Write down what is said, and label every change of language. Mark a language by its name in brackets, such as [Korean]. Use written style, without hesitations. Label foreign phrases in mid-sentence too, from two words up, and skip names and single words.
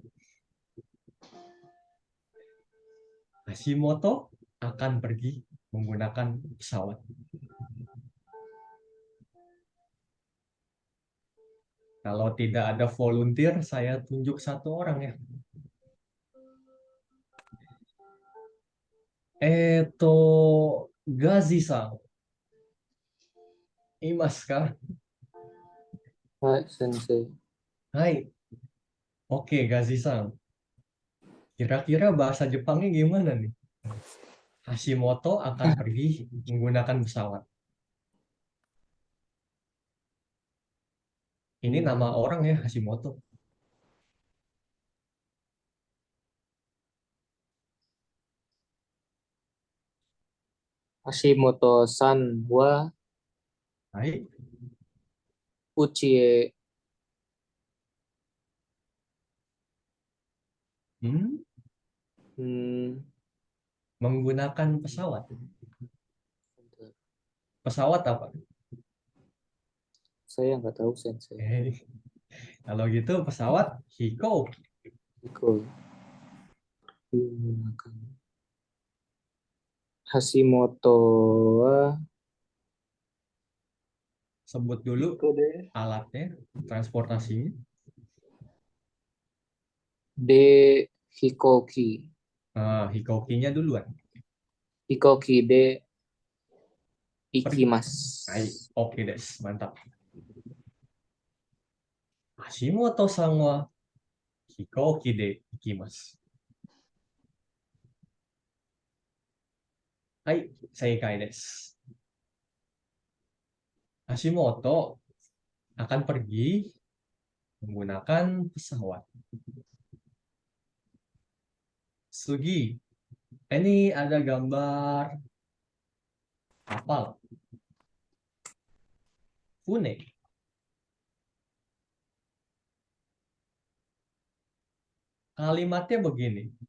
[Indonesian] Hashimoto akan pergi menggunakan pesawat. Kalau tidak ada volunteer, saya tunjuk satu orang ya. Gazi-san. [Japanese] いますか? はい、先生. [Indonesian] Hai. Oke, Gazi-san. Kira-kira bahasa Jepangnya gimana nih? Hashimoto akan pergi menggunakan pesawat. Ini nama orang ya, Hashimoto. [Japanese] 橋本さんは Hai. uchi [Indonesian] Menggunakan pesawat. Pesawat apa? saya nggak tahu, Sensei. Kalau gitu pesawat Hiko. Iko digunakan. [Japanese] 橋本は [Indonesian] Sebut dulu Itu deh. alatnya, transportasinya. [Japanese] で飛行機. [Indonesian] Hikokinya duluan. [Japanese] 飛行機で行きます. Hai, [Indonesian] oke des, mantap. [Japanese] 橋本さんは飛行機で行きます. はい、正解です. [Indonesian] Hashimoto akan pergi menggunakan pesawat. Sugi, ini ada gambar kapal. Fune. Kalimatnya begini.